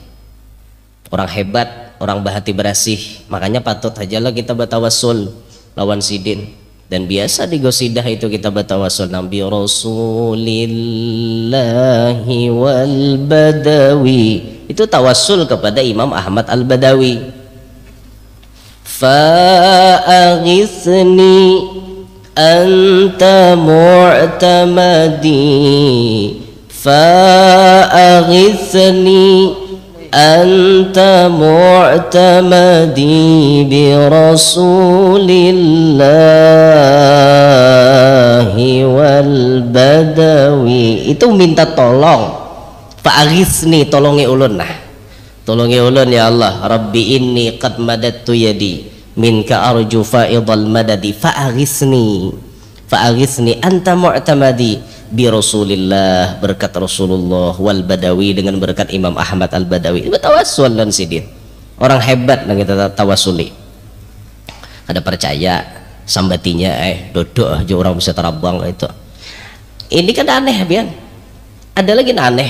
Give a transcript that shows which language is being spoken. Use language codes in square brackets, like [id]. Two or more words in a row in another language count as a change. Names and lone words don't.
[bjn] Orang hebat, orang bahati berasih. Makanya patut aja lah kita bertawassul lawan sidin. [id] Dan biasa di gosidah itu kita bertawassul Nabi [ar] رسول الله والبدوي. [id] Itu tawassul kepada Imam Ahmad Al-Badawi. [ar] فأغثني أنت معتمدي، فأغثني أنت معتمدي برسول الله والبدوي. [id] Itu minta tolong. [bjn] Fa'aghithni, tolongi ulun nah. Tolongi ulun ya Allah. [ar] ربي إني قد مددت يدي منك أرجو فيض المدد فأغثني. فأغثني أنت معتمدي برسول الله, [id] berkat Rasulullah, [ar] والبدوي, [id] dengan berkat Imam Ahmad Al-Badawi. Bertawassul dan sidin. [bjn] Orang hebat yang kita tawasuli. Ada percaya sambatinya dodok aja orang bisa terabang itu. Ini kan aneh biang. Ada lagi aneh.